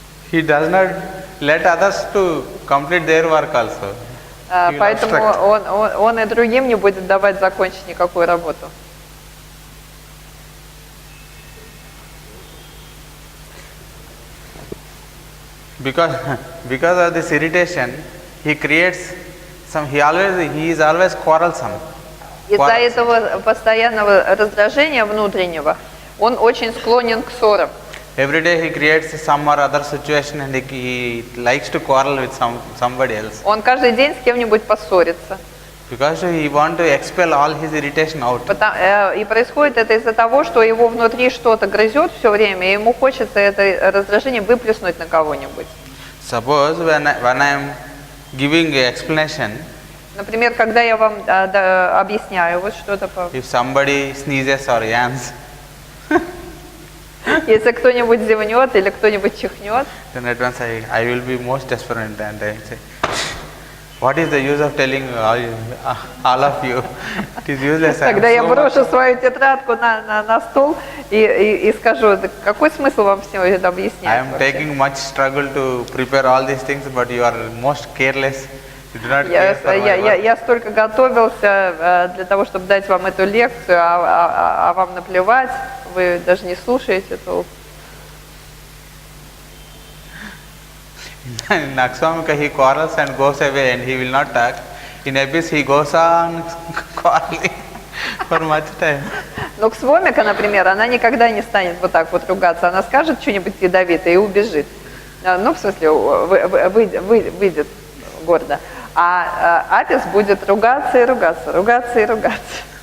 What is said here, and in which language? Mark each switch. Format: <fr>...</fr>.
<en>He does not let others to complete their work also.</en> <ru>Поэтому он и другим не будет давать закончить никакую работу.</ru> <en>Because of this irritation, he creates he is always quarrelsome.</en> <ru>Из-за этого постоянного раздражения внутреннего он очень склонен к ссорам.</ru> <en>Every day he creates some or other situation and he likes to quarrel with somebody else.</en> <ru>Он каждый день с кем-нибудь поссорится.</ru> <en>Because he want to expel all his irritation out.</en> <ru>И происходит это из-за того, что его внутри что-то грызет все время, и ему хочется это раздражение выплеснуть на кого-нибудь.</ru> <en>Suppose when I am giving an explanation,</en> <ru>например, когда я вам объясняю вот что-то</ru> <en>if somebody sneezes or yawns,</en> <ru>если кто-нибудь зевнет или кто-нибудь чихнет,</ru> <en>then at once I will be most desperate and I say, what is the use of telling all of you? It is useless.</en> <ru>Тогда я брошу свою тетрадку на стол и скажу, какой смысл вам все это объяснять?</ru> <en>I am taking much struggle to prepare all these things, but you are most careless. You do not care for my work.</en> <ru>Я столько готовился для того, чтобы дать вам эту лекцию, а вам наплевать, вы даже не слушаете толк.</ru> <en>In Nakswamika he quarrels and goes away and he will not talk. In Abyss he goes on quarreling for much time.</en> <ru>Но Ксвомика, например, она никогда не станет вот так вот ругаться. Она скажет что-нибудь ядовитое и убежит. Ну, в смысле, выйдет гордо. А Апис будет ругаться и ругаться, ругаться и ругаться.</ru>